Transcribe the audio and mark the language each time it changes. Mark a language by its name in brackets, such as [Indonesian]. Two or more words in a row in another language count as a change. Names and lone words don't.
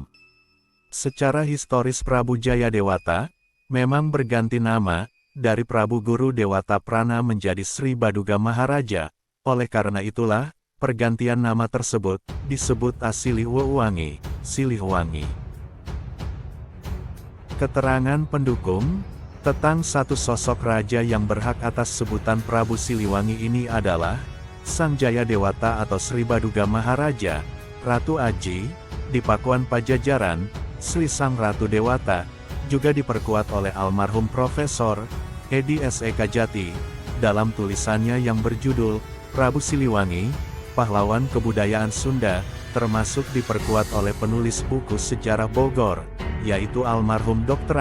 [Indonesian] Secara historis Prabu Jaya Dewata, memang berganti nama, dari Prabu Guru Dewata Prana menjadi Sri Baduga Maharaja, oleh karena itulah, pergantian nama tersebut, disebut asli Wewangi, Siliwangi. Keterangan pendukung tentang satu sosok raja yang berhak atas sebutan Prabu Siliwangi ini adalah Sang Jaya Dewata atau Sri Baduga Maharaja, Ratu Aji, di Pakuan Pajajaran, Sri Sang Ratu Dewata, juga diperkuat oleh almarhum Profesor Edi S.E.K. Jati, dalam tulisannya yang berjudul Prabu Siliwangi, Pahlawan Kebudayaan Sunda, termasuk diperkuat oleh penulis buku sejarah Bogor, yaitu almarhum Dr.